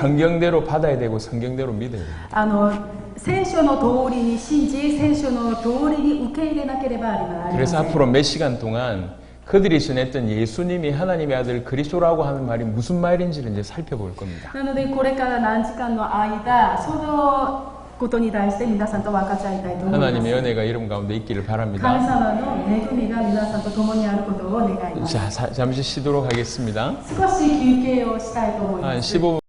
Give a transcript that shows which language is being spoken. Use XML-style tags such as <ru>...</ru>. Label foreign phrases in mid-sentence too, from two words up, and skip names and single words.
<ko>성경대로 받아야 되고 성경대로 믿어야 돼요.</ko> <ja>聖書の通りに信じ、聖書の通りに受け入れなければなりません。</ja> <ko>그래서 앞으로 몇 시간 동안 그들이 전했던 예수님이 하나님의 아들 그리스도라고 하는 말이 무슨 말인지를 이제 살펴볼 겁니다.</ko> <ja>なのでこれから何時間の間、そのことに対して皆さんと分かち合いたいと思います。</ja> <ko>하나님의 은혜가 이름 가운데 있기를</ko> <ja>神</ja> <ko>바랍니다.</ko> <ja>様の恵みが皆さんと共にあることを願います。</ja> <ko>자, 잠시 쉬도록 하겠습니다.</ko> <ja>少し休憩をしたいと思いま</ja> <ko>한</ko> <ja>す。</ja> <ko>15분</ko>